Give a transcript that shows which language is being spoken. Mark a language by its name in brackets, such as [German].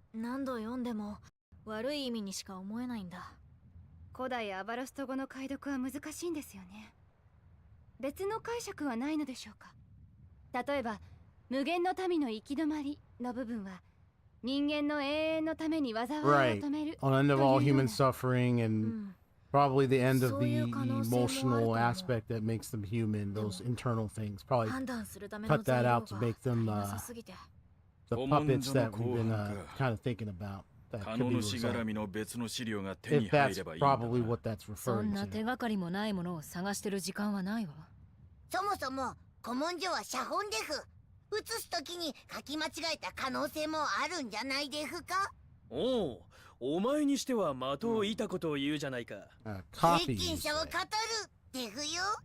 [Japanese] 何度読んでも悪い意味にしか思えないんだ。古代アバラスト語の解読は難しいんですよね。別の解釈はないのでしょうか。例えば無限の民の行き止まりの部分は人間の永遠のために災いを止める [English] On end of all human suffering and probably the end of the emotional aspect that makes them human, those internal things. Probably cut that out to make them the puppets that we've been kind of thinking about. That could be resolved. If that's probably what that's [Japanese] そん [English] referring [Japanese] な手 [English] to. [Japanese] がかりもないものを探してる時間はないわ。そもそも古文書は写本デフ。写すときに書き間違えた可能性もあるんじゃないですか。おう、お前にしては的を射たことを言うじゃないか。経験者を語るデフよ。